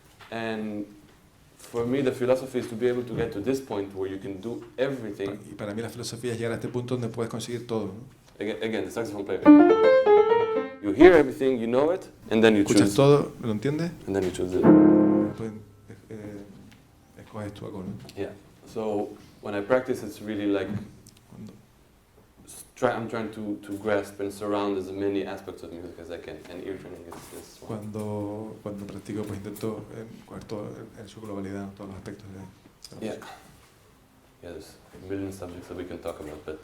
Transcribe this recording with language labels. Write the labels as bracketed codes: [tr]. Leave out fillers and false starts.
[en] And for me, the philosophy is to be able to get to this point where you can do everything. [es] Y para mí la filosofía es llegar a este punto donde puedes conseguir todo, ¿no? [en] Again, the saxophone player. You hear everything, you know it, and then you choose. [es] Escuchas todo, ¿lo entiendes? [en] And then you choose it. [es] Después escoges tu acorde. [en] Yeah. So when I practice, it's really like I'm trying to grasp and surround as many aspects of music as I can, and ear training is one. [es] Cuando practico, pues intento coger todo en su globalidad, todos los aspectos de la música. [en] Yeah, there's a million subjects that we can talk about, but